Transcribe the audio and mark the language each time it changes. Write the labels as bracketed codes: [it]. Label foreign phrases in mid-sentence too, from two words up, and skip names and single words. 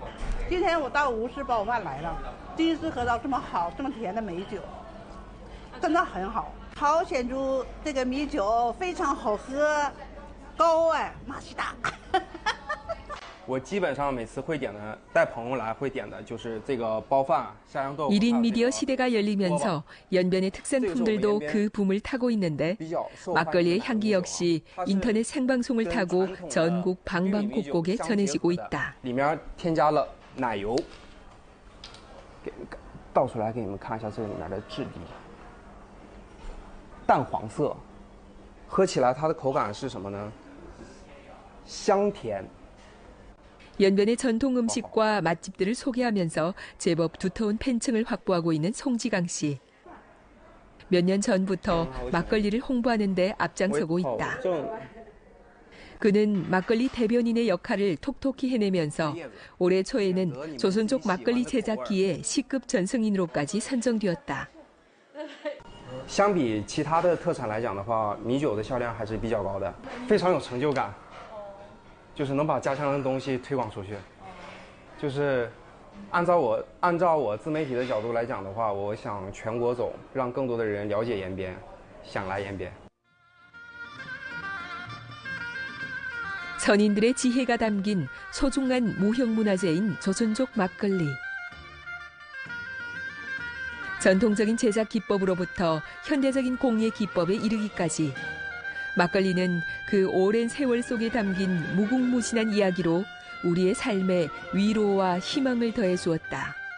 [zh] 今天我到无事包饭来了，第一次喝到这么好、这么甜的美酒，真的很好。朝鲜族这个米酒非常好喝，高啊，马西达。我基本上每次会点的，带朋友来会点的就是这个包饭、下羊豆腐。 [ko] 1인 미디어 시대가 열리면서 연변의 특산품들도 그 붐을 타고 있는데 막걸리의 향기 역시 인터넷 생방송을 타고 전국 방방곡곡에 전해지고 있다. [zh] 里面添加了奶油，倒出来给你们看一下这个里面的质地，淡黄色，喝起来它的口感是什么呢？香甜。 [ko] 연변의 전통 음식과 맛집들을 소개하면서 제법 두터운 팬층을 확보하고 있는 송지강 씨. 몇 년 전부터 막걸리를 홍보하는 데 앞장서고 있다. 그는 막걸리 대변인의 역할을 톡톡히 해내면서 올해 초에는 조선족 막걸리 제작기의 C급 전승인으로까지 선정되었다. [zh] 相比其他的特产来讲的话，米酒的销量还是比较高的，非常有成就感。就是能把家乡的东西推广出去，就是按照我自媒体的角度来讲的话，我想全国走，让更多的人了解延边，想来延边。 [ko] 선인들의 지혜가 담긴 소중한 무형문화재인 조선족 막걸리. 전통적인 제작 기법으로부터 현대적인 공예 기법에 이르기까지 막걸리는 그 오랜 세월 속에 담긴 무궁무진한 이야기로 우리의 삶에 위로와 희망을 더해 주었다.